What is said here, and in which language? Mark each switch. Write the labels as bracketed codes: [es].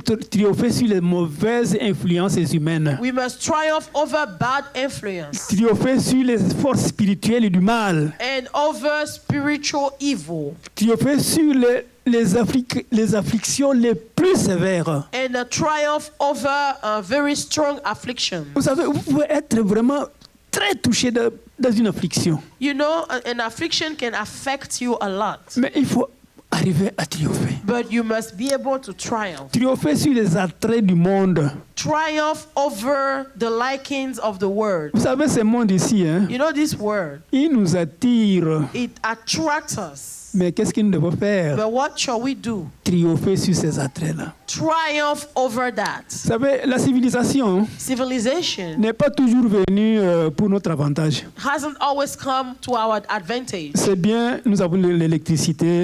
[fr] Triompher sur les mauvaises influences humaines. [en] We must triumph over bad influence [fr] Triompher sur les forces spirituelles du mal. [en] and over spiritual evil. [fr] Triompher sur les afflictions les plus sévères. [en] And a triumph over very strong affliction. [fr] Vous savez, vous pouvez être vraiment très touché dans une affliction. [en] You know, an affliction can affect you a lot. [fr] Mais il faut arriver à triompher. [en] But you must be able to triumph. [fr] Triompher sur les attraits du monde. [en] Triumph over the likings of the world. [fr] Vous savez, ce monde ici, hein, [en] You know, this word, [fr] il nous attire. [en] it attracts us. [fr] Mais qu'est-ce qu'il nous devons faire? [en] But what shall we do? [fr] Triompher sur ces attraits-là. [en] Triumph over that. [fr] Vous savez, la civilisation [en] Civilization [fr] n'est pas toujours venue pour notre avantage. [en] hasn't always come to our advantage. [fr] C'est bien, nous avons l'électricité,